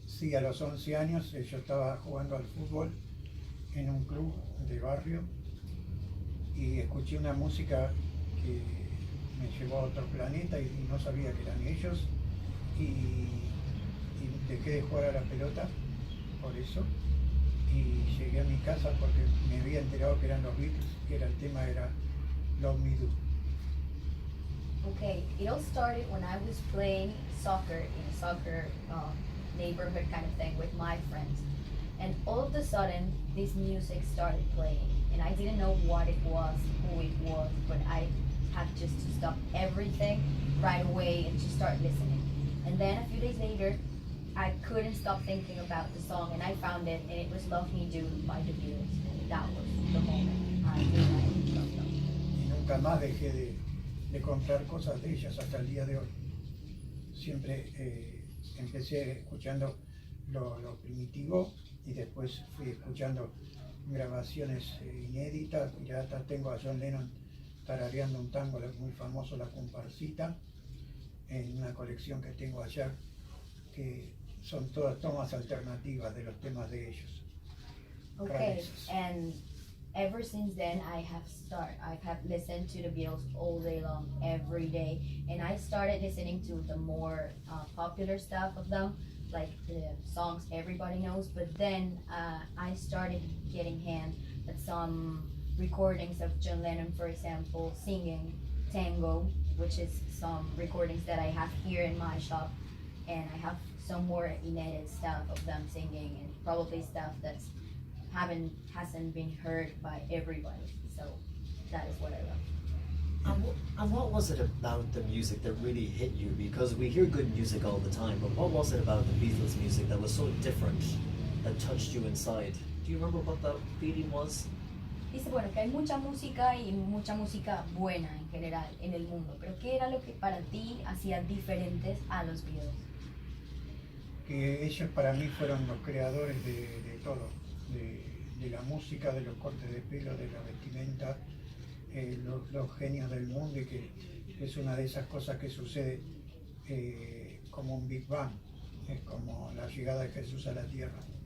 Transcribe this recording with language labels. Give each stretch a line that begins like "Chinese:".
Spanish: Sí, a los 11 años yo estaba jugando al fútbol en un club de barrio y escuché una música que me llevó a otro planeta y no sabía que eran ellos y dejé de jugar a la pelota por eso y llegué a mi casa porque me había enterado que eran los Beatles, que el tema era Love Me Do.
English: Okay, it all started when I was playing soccer in a soccer neighborhood kind of thing with my friends. And all of a sudden, this music started playing. And I didn't know what it was, who it was, but I had just to stop everything right away and just start listening. And then a few days later, I couldn't stop thinking about the song, and I found it, and it was Love Me Do by the Beatles. And that was the moment I realized loved them.
Spanish: Y nunca más dejé de comprar cosas de ellas hasta el día de hoy. Siempre empecé escuchando lo primitivo y después fui escuchando grabaciones inéditas, piratas. Tengo a John Lennon tarareando un tango muy famoso, La Comparsita, en una colección que tengo allá, que son todas tomas alternativas de los temas de ellos.
English: Okay,
Spanish: Rarezas.
English: and ever since then I have listened to the Beatles all day long, every day, and I started listening to the more popular stuff of them, like the songs everybody knows. But then I started getting hand at some recordings of John Lennon, for example, singing tango, which is some recordings that I have here in my shop, and I have some more inedited stuff of them singing, and probably stuff that's hasn't been heard by everybody. So that is what I love. And what was it about the music that really hit you? Because we hear good music all the time, but what was it about the Beatles music that was so different, that touched you inside? Do you remember what that feeling was?
Spanish: Dice, bueno, que hay mucha música y mucha música buena en general en el mundo, pero ¿qué era lo que para ti hacía diferentes a los Beatles? Que ellos para mí fueron los creadores de todo, de la música, de los cortes de pelo, de la vestimenta, los genios del mundo, y que es una de esas cosas que sucede como un Big Bang, es como la llegada de Jesús a la tierra.